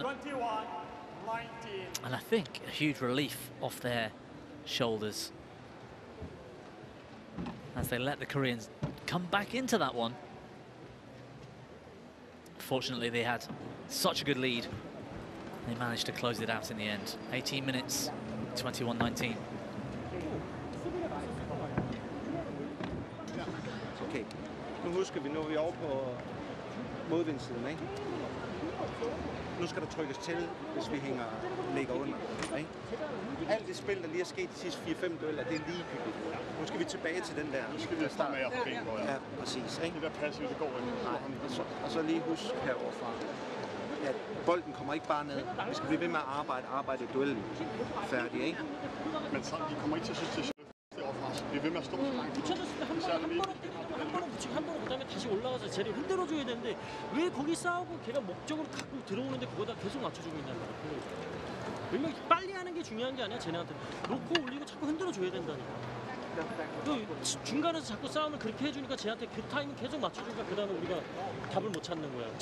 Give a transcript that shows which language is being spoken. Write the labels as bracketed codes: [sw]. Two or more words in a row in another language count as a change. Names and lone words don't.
[en] And I think a huge relief off their shoulders as they let the Koreans come back into that one. Fortunately, they had such a good lead. They managed to close it out in the end. 18 minutes, 21-19. [da] Okay, nu husker vi, nu er vi over på modvindsiden, ikke? Nu skal der trykkes til, hvis vi ligger under, ikke? Alt det spil, der lige er sket de sidste 4-5 dueller, det er ligegyldigt. Nu skal vi tilbage til den der. Nu skal vi starte med at få ja, præcis, ikke? Det der passive, det går ikke. Nej, og så lige husk heroverfra, at bolden kommer ikke bare ned. Vi skal blive ved med at arbejde i duellen. Færdig, ikke? Men så, de kommer ikke til at synes, det er sjovt deroverfra. Vi er ved med at stå så langt. [ko] 한 번은 붙이고 한 번은 그다음에 다시 올라가서 쟤를 흔들어줘야 되는데 왜 거기 싸우고 걔가 목적으로 갖고 들어오는데 그거다 계속 맞춰주고 있단 말이야. 왜냐면 빨리 하는 게 중요한 게 아니야. 쟤네한테 놓고 올리고 자꾸 흔들어줘야 된다니까. 그 중간에서 자꾸 싸움을 그렇게 해주니까 쟤한테 그 타이밍 계속 맞춰주니까 그 다음에 우리가 답을 못 찾는 거야.